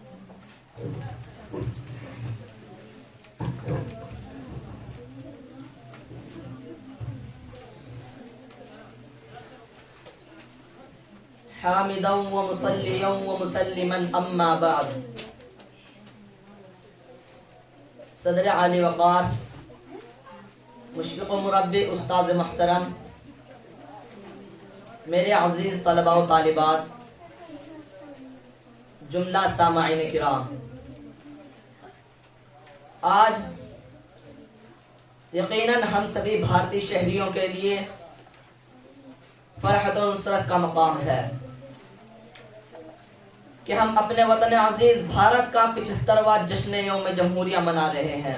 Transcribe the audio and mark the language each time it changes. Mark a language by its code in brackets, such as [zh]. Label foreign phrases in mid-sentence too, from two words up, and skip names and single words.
[ar] حامدا و مصلیا و مسلما اما بعد [ur] صدر عالی وقار، مشرق و مربی استاذ محترم، میرے عزیز طلباء و طالبات، جملہ سامعین کرام، آج یقیناً ہم سبھی بھارتی شہریوں کے لیے فرحت و نصرت کا مقام ہے کہ ہم اپنے وطن عزیز بھارت کا 75واں جشن یوم جمہوریہ منا رہے ہیں۔